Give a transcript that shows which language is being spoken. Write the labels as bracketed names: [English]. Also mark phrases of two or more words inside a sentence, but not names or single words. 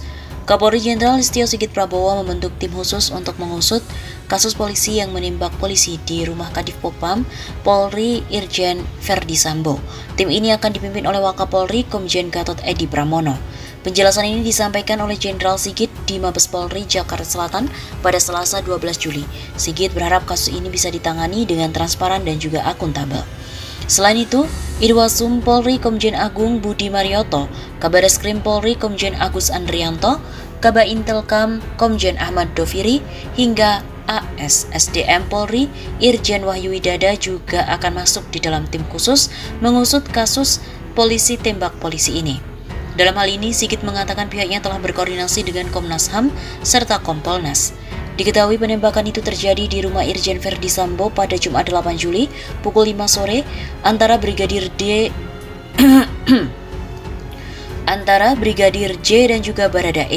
[Indonesian] Kapolri Jenderal Listio Sigit Prabowo membentuk tim khusus untuk mengusut kasus polisi yang menembak polisi di rumah Kadif Propam Polri Irjen Verdi Sambo. Tim ini akan dipimpin oleh Wakapolri Komjen Gatot Edi Pramono. Penjelasan ini disampaikan oleh Jenderal Sigit di Mabes Polri Jakarta Selatan pada Selasa 12 Juli. Sigit berharap kasus ini bisa ditangani dengan transparan dan juga akuntabel. Selain itu, Irwasum Polri Komjen Agung Budi Marioto, Kabareskrim Polri Komjen Agus Andrianto, Kaba Intelkam Komjen Ahmad Doviri, hingga ASSDM Polri Irjen Wahyu Widada juga akan masuk di dalam tim khusus mengusut kasus polisi tembak polisi ini. Dalam hal ini, Sigit mengatakan pihaknya telah berkoordinasi dengan Komnas HAM serta Kompolnas. Diketahui penembakan itu terjadi di rumah Irjen Verdi Sambo pada Jumat 8 Juli pukul 5 sore antara Brigadir J dan juga Baradae.